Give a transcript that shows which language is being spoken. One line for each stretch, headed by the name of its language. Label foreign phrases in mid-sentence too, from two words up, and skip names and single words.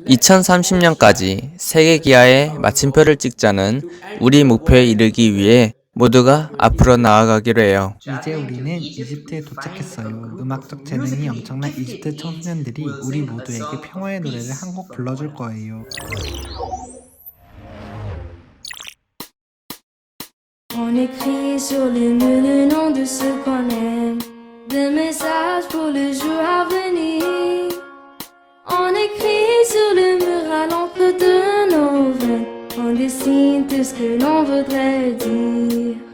Korean: 2030년까지 세계 기아에 마침표를 찍자는 우리 목표에 이르기 위해 모두가 앞으로 나아가기로 해요. 이제 우리는 이집트에 도착했어요. 음악적 재능이 엄청난 이집트 청소년들이 우리 모두에게 평화의 노래를 한 곡 불러줄 거예요.
French: On écrit sur le mur le nom de ceux qu'on aime, des messages pour le jour à venir. On écrit sur le mur à l'encre de nos veines, on dessine tout ce que l'on voudrait dire.